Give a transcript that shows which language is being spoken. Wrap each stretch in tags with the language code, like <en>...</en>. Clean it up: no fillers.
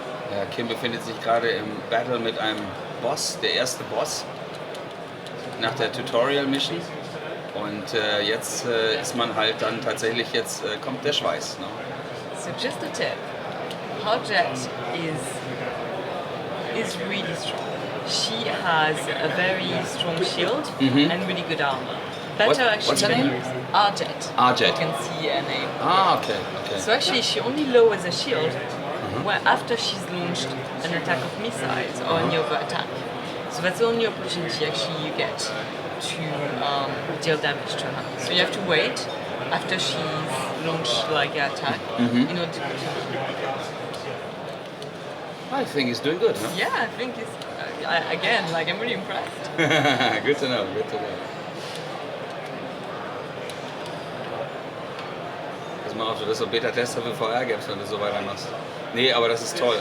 <de>Ja, Kim befindet sich gerade im Battle mit einem Boss, der erste Boss nach der Tutorial Mission. Und jetzt ist man halt dann tatsächlich, jetzt kommt der Schweiß. Ne?</de> <en>So just a tip, Arjet is really strong. She has a very strong shield and really good armor. Better actually What's her than name? Arjet. Arjet. You can see her name. Ah, okay, okay. So actually she only lowers a shield where after she's launched an attack of missiles or any other attack. So that's the only opportunity actually you get to deal damage to her. So you have to wait after she's launched like an attack in order to put her. I think he's doing good, huh? Yeah, I think it's again, like I'm really impressed. Good to know, good to know.</en> <de>Pass mal auf, du bist so Beta-Tester für VR gibst, wenn du so weitermachst. Nee, aber das ist toll.</de>